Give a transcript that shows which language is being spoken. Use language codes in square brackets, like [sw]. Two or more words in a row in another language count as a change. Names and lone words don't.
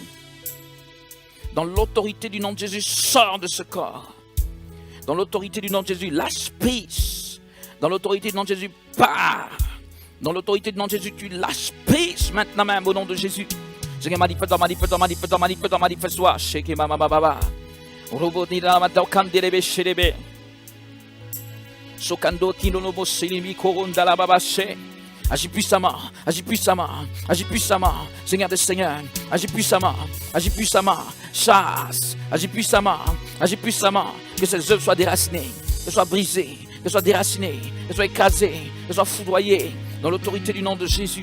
[fr] Dans l'autorité du nom de Jésus, sors de ce corps. Dans l'autorité du nom de Jésus, lâche prise. Dans l'autorité du nom de Jésus, pars. Dans l'autorité du nom de Jésus, tu lâches prise maintenant même au nom de Jésus. Seigneur, manifeste-toi. Sheke mama baba. Roboti la mata kandelebe shelebe. Sokando tino no boselimi koronda la baba she. Agis puissamment, agis puissamment, agis puissamment, Seigneur des Seigneurs, agis puissamment, chasse, agis puissamment, que ces œuvres soient déracinées, qu'elles soient brisées, qu'elles soient déracinées, qu'elles soient écrasées, qu'elles soient foudroyées, dans l'autorité du nom de Jésus.